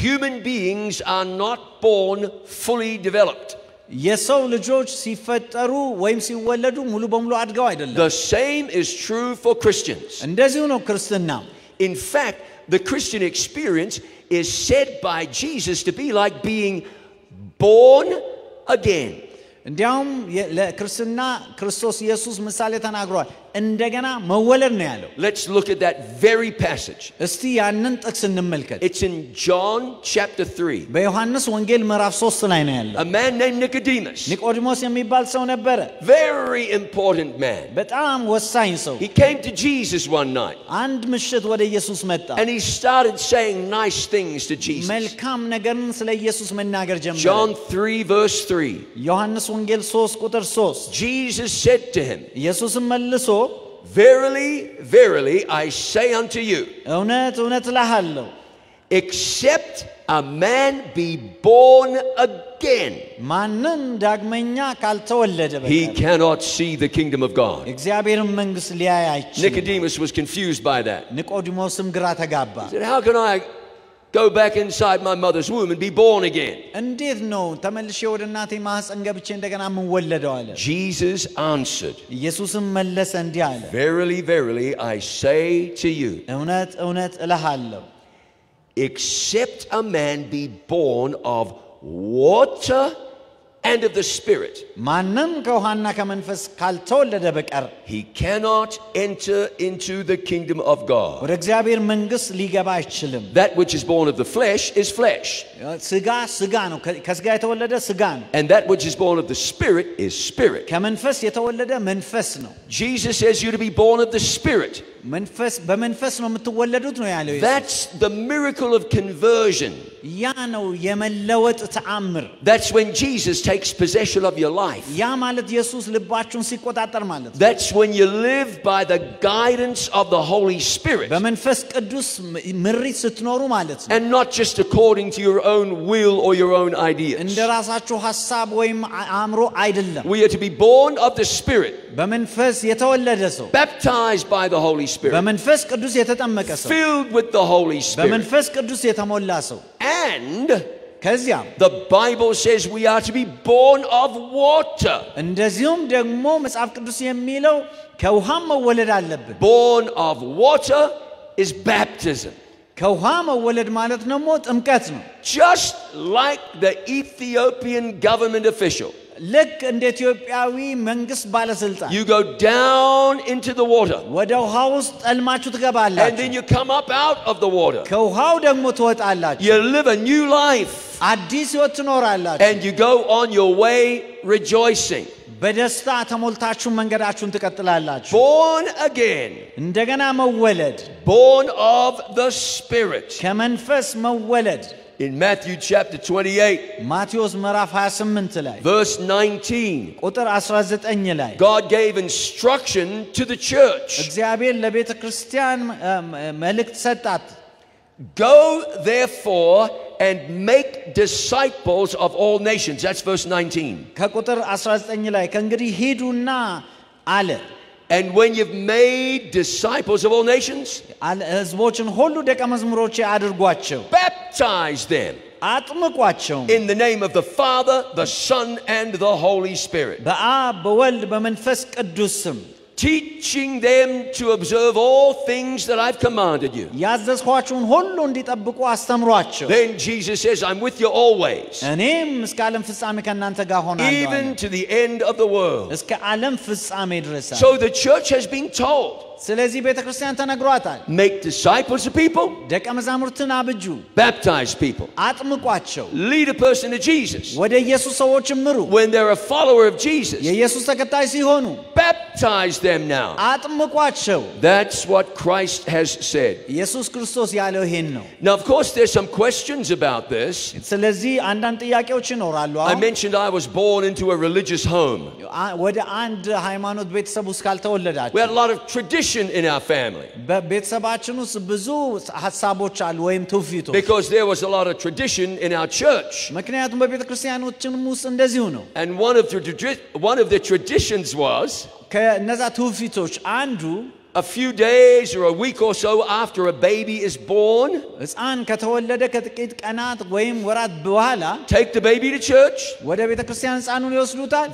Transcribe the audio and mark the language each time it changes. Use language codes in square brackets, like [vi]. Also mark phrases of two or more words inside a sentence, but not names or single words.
[en] Human beings are not born fully developed. [am] የሰው ልጆች ሲፈጠሩ ወይም ሲወለዱ ሙሉ በሙሉ አድገው አይደለም [en] The same is true for Christians. [am] እንደዚሁ ነው ክርስትና [en] In fact, the Christian experience is said by Jesus to be like being born again. [am] እንዲያውም ለክርስትና ክርስቶስ ኢየሱስ ምሳሌ ተናግሯል እንደገና መወለድ ነው ያለው [en] Let's look at that very passage. [am] እስቲ ያንን ጥቅስ እንመልከት [en] It's in John chapter 3. [am] በዮሐንስ ወንጌል ምዕራፍ 3 ላይ ነው ያለው [en] A man named Nicodemus. [am] ኒቆዲሞስ የሚባል ሰው ነበረ [en] Very important man. [am] በጣም ወሳኝ ሰው [en] He came to Jesus one night. [am] አንድ ምሽት ወደ ኢየሱስ መጣ [en] And he started saying nice things to Jesus. [am] መልካም ነገርን ስለ ኢየሱስ መናገር ጀመረ [en] John 3 verse 3. [am] ዮሐንስ ወንጌል 3 ቁጥር 3 [en] Jesus said to him, [am] ኢየሱስም መልሶ [en] Verily, verily, I say unto you, [am] እውነት እውነት እልሃለሁ [en] except a man be born again, [am] ማንም ዳግመኛ ካልተወለደ [en] he [am] በቀር [en] cannot see the kingdom of God. [am] እግዚአብሔርን መንግሥት ሊያይ አይችልም [en] Nicodemus was confused by that. [am] ኒቆዲሞስም ግራ ተጋባ [en] He said, how can I go back inside my mother's womb and be born again? [am] እንዴት ነው ተመልሼ ወደ እናቴ ማህፀን ገብቼ እንደገና የምወለደው አለ [en] Jesus answered, [am] ኢየሱስም መለሰ እንዲህ አለ [en] Verily, verily, I say to you, [am] እውነት እውነት እልሃለሁ [en] except a man be born of water and of the Spirit, [am] ማንም ከውሃና ከመንፈስ ካልተወለደ በቀር [en] he cannot enter into the kingdom of God. [am] ወደ እግዚአብሔር መንግሥት ሊገባ አይችልም [en] That which is born of the flesh is flesh, [am] ስጋ ስጋ ነው ከስጋ የተወለደ ስጋ ነው [en] and that which is born of the Spirit is spirit. [am] ከመንፈስ የተወለደ መንፈስ ነው [en] Jesus says you to be born of the Spirit. [am] መንፈስ በመንፈስ ነው የምትወለዱት ነው ያለው [en] That's the miracle of conversion. [am] ያ ነው የመለወጥ ተአምር [en] That's when Jesus takes possession of your life. [am] ያ ማለት ኢየሱስ ልባችሁን ሲቆጣጠር ማለት ነው [en] That's when you live by the guidance of the Holy Spirit, [am] በመንፈስ ቅዱስ ምሪት ስትኖሩ ማለት ነው [en] and not just according to your own will or your own ideas. [am] እንደ ራሳችሁ ሐሳብ ወይም አእምሮ አይደለም [en] We are to be born of the Spirit, [am] በመንፈስ የተወለደ ሰው [en] baptized by the Holy Spirit, [am] በመንፈስ ቅዱስ የተጠመቀ ሰው [en] filled with the Holy Spirit. [am] በመንፈስ ቅዱስ የተሞላ ሰው [en] And [am] ከዚያም [en] the Bible says we are to be born of water. [am] እንደዚሁም ደግሞ መጽሐፍ ቅዱስ የሚለው ከውሃም መወለድ አለብን [en] Born of water is baptism. [am] ከውሃ መወለድ ማለት ደግሞ ጥምቀት ነው [en] Just like the Ethiopian government official, [am] ልክ እንደ ኢትዮጵያዊ መንግስት ባለስልጣን [en] you go down into the water, [am] ወደ ውሃ ውስጥ ጠልማችሁ [en] and then [am] ትገባላችሁ [en] you come up out of the water. [am] ከውሃው ደግሞ ትወጣላችሁ [en] You live a new life, [am] አዲስ ህይወት ትኖራላችሁ [en] and you go on your way rejoicing. [am] በደስታ ተሞልታችሁ መንገዳችሁን ትቀጥላላችሁ [en] Born again, [am] እንደገና መወለድ [en] born of the Spirit. [am] ከመንፈስ መወለድ [en] In Matthew chapter 28, [am] ማቴዎስ ምዕራፍ 28 ላይ [en] verse 19, [am] ቁጥር 19 ላይ [en] God gave instruction to the church. [am] እግዚአብሔር ለቤተ ክርስቲያን መልእክት ሰጣት [en] Go therefore and make disciples of all nations. That's verse 19. [am] ከቁጥር 19 ላይ ከእንግዲህ ሂዱና አለ [en] And when you've made disciples of all nations, [am] ሕዝቦችን ሁሉ ደቀ መዝሙሮቼ አድርጓቸው [en] baptize them [am] አጥምቋቸው [en] in the name of the Father, the Son, and the Holy Spirit, [am] በአብ በወልድ በመንፈስ ቅዱስ ስም [en] teaching them to observe all things that I've commanded you. [am] ያዘዝኳችሁን ሁሉ እንዲጠብቁ አስተምሯቸው. [en] Then Jesus says, I'm with you always. [am] እኔም እስከ ዓለም ፍጻሜ ከእናንተ ጋር ሆናለሁ. [en] Even to the end of the world. [am] እስከ ዓለም ፍጻሜ ድረስ. [en] So the church has been told. [am] ስለዚህ ቤተክርስቲያን ተነግሯታል. [en] Make disciples of people. [am] ደቀ መዛሙርትን አብጁ. [en] Baptize people. [am] አጥምቋቸው. [en] Lead a person to Jesus. [am] ወደ ኢየሱስ ሰዎች ምሩ. [en] When they're a follower of Jesus. [am] የኢየሱስ ተከታይ ሲሆኑ [en] Baptize them now. [am] አጥምቋቸው. [en] That's what Christ has said. [am] ኢየሱስ ክርስቶስ ያለው ይሄን ነው. [en] Now of course there's some questions about this. [am] ስለዚህ አንዳንድ ጥያቄዎች ይኖራሉ. [en] I mentioned I was born into a religious home. [am] ወደ አንድ ሃይማኖት ቤተሰብ ውስጥ ካልተወለዳችሁ. [en] We had a lot of tradition in our family. [am] በቤተሰባችን ውስጥ ብዙ ሐሳቦች አሉ ወይም ትውፊቶች. [en] Because there was a lot of tradition in our church. [am] ምክንያቱም በቤተክርስቲያኖችም ውስጥ እንደዚሁ ነው. [en] And one of the traditions was [am] ከነዛ ትውፊቶች አንዱ [en] a few days or a week or so after a baby is born, [am] ሕፃን ከተወለደ ከጥቂት ቀናት ወይም ወራት በኋላ [en] take the baby to church. [am] ወደ ቤተክርስቲያን ሕፃኑን ይወስዱታል.